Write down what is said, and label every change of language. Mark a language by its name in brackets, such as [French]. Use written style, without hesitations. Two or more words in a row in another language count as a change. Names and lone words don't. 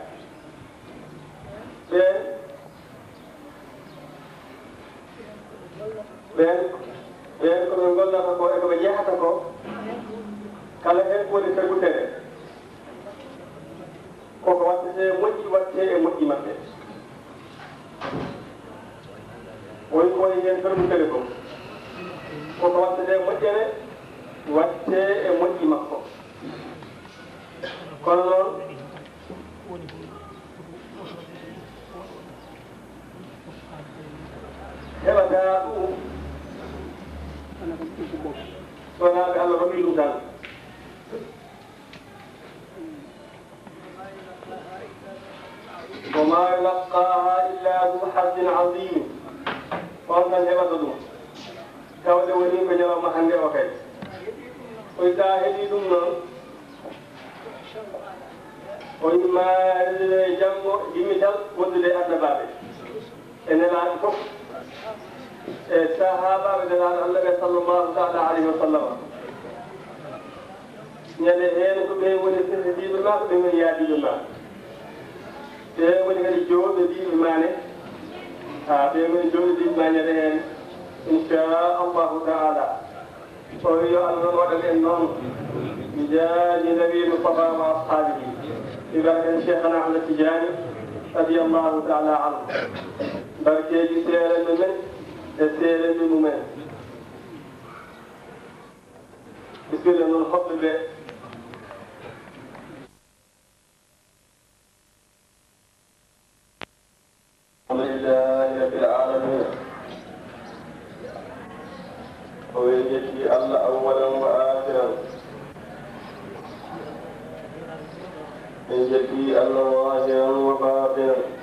[Fula] ɓen ko ɓe gollata ko e ko ɓe jehata ko kala heen woni tagutere koko wattete moƴƴi watte e moƴƴi maɓɓe woni ko woni heen fermutere ko koko wattete moƴƴere watte e moƴƴi makko kono noon heɓata ɗum sonaaɓe Allah roɓi ɗum tan [Arabic] وما يلقاها إلا ذو حظ عظيم [Fula] on tan heɓata ɗum tawde woni ko ñalawma hannde o kay koy sa heɓi ɗum noon o yimma janngo yimmital wondude e addabaɓe e nelaaɓe fof e sahabaɓe nelaaɗo Allah ɓe [Arabic] صلى الله تعالى عليه وسلم [Fula] ñande heen ko ɓe woni sehdiɓe ma ko ɓe woni yaadiɓe ma ɓe woni kadi jooɗo diɓe mane ɓe woni jooɗo diɓe ma ñande heen [Arabic] إن شاء الله تعالى [Fula] o yo Allah noon waɗan en noon [Arabic] بجاه نبي المصطفى مع أصحابه ببركة شيخنا أحمد التجاني رضي الله تعالى عنه بركة سير المؤمن سير المؤمن بسم الله الحب به الحمد لله رب العالمين ويجزي الله أولا وآخرا يجزي الله ظاهرا وباطنا